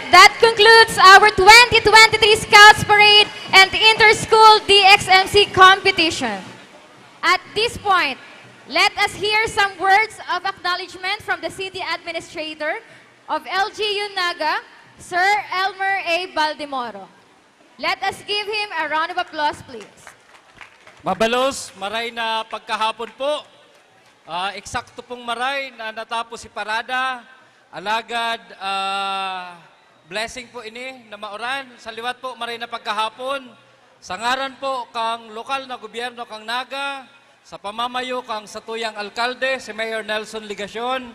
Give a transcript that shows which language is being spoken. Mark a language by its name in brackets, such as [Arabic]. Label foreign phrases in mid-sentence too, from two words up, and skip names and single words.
[English] That concludes our 2023 Scouts Parade and Inter-School DXMC competition. At this point, let us hear some words of acknowledgement from the City Administrator of LGU-Naga, Sir Elmer A. Baldemoro. Let us give him a round of applause, please. [Bikol] Mabalos, maray na pagkahapon po. Eksakto pong maray na natapos si Parada. Alagad, blessing po ini na mauran. Sa liwat po, maray na pagkahapon. Sa ngaran po kang lokal na gobyerno kang Naga, sa pamamayo kang satuyang alkalde, si Mayor Nelson Ligacion.